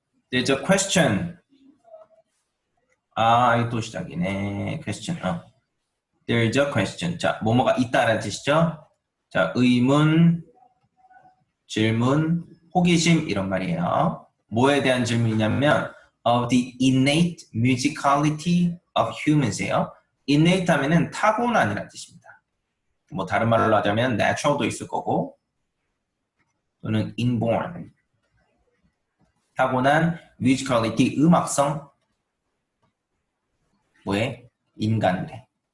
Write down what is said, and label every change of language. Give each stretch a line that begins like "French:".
English: There's a question.
Korean: 이거 또 시작이네.
English: question. There's a question.
Korean: 자, 뭐뭐가 있다라는 뜻이죠? 자, 의문, 질문, 호기심 이런 말이에요. 뭐에 대한 질문이냐면
English: of the innate musicality of humans예요.
Korean: innate 하면은 타고난이라는 뜻입니다. 뭐 다른 말로 하자면 natural도 있을 거고 또는 inborn. 타고난 musicality 음악성 뭐에? 인간이래.